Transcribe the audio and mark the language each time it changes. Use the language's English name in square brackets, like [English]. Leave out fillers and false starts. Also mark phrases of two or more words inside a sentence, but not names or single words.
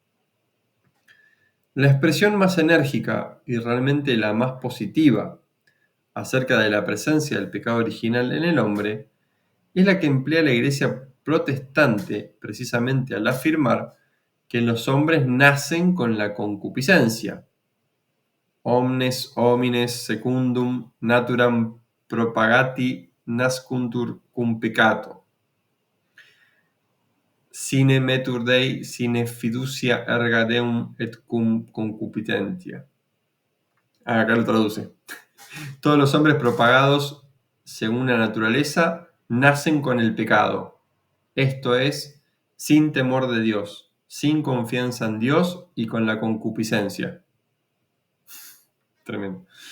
[Spanish] La expresión más enérgica y realmente la más positiva acerca de la presencia del pecado original en el hombre es la que emplea la Iglesia protestante precisamente al afirmar que los hombres nacen con la concupiscencia. [Latin] Omnes homines secundum naturam propagati nascuntur cum peccato. Sine metur Dei, sine fiducia erga Deum et cum concupiscentia. [Spanish] Acá lo traduce. Todos los hombres propagados según la naturaleza nacen con el pecado. Esto es, sin temor de Dios, sin confianza en Dios y con la concupiscencia. Tremendo.